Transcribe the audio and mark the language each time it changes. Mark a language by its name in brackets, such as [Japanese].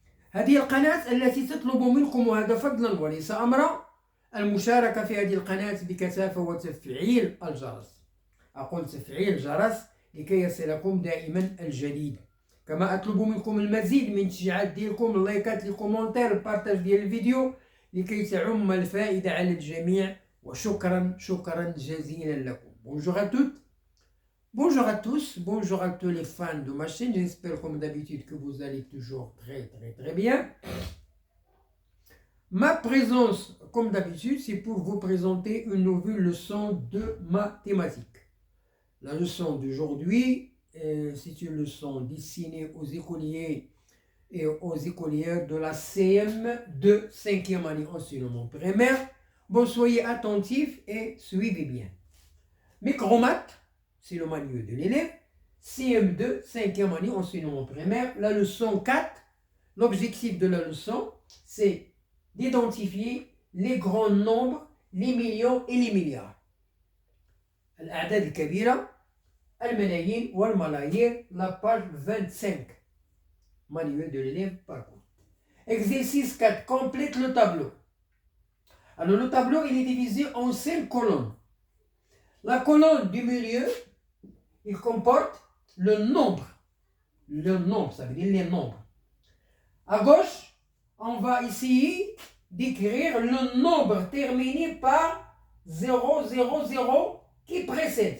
[Arabic] هذه القناة التي تطلب منكم، وهذا فضلا وليس أمرا، المشاركة في هذه القناة بكثافة وتفعيل الجرس. أقول تفعيل الجرس لكي يصلكم دائما الجديد. كما أطلب منكم المزيد من التشجيعات ديالكم، اللايكات، الكومنتير، البارتاج ديال الفيديو لكي تعم الفائدة على الجميع. وشكرا جزيلا لكم. [French] Bonjour à toutes, bonjour à tous, bonjour à tous les fans de ma chaîne. J'espère comme d'habitude que vous allez toujours très bien. Ma présence, comme d'habitude, c'est pour vous présenter une nouvelle leçon de mathématiques. La leçon d'aujourd'hui, c'est une leçon destinée aux écoliers et aux écolières de la CM de 5e année enseignement primaire. Bon, soyez attentifs et suivez bien. Micromath, c'est le manuel de l'élève. CM2, 5e année enseignement primaire. La leçon 4, l'objectif de la leçon, c'est d'identifier les grands nombres, les millions et les milliards. [Arabic] الأعداد الكبيرة، الملايين والملايير. [French] La page 25. Manuel de l'élève parcours. Exercice 4. Complète le tableau. Alors le tableau, il est divisé en 5 colonnes. La colonne du milieu, il comporte le nombre. Le nombre, ça veut dire les nombres. À gauche, on va essayer d'écrire le nombre terminé par 0, 0, 0 qui précède.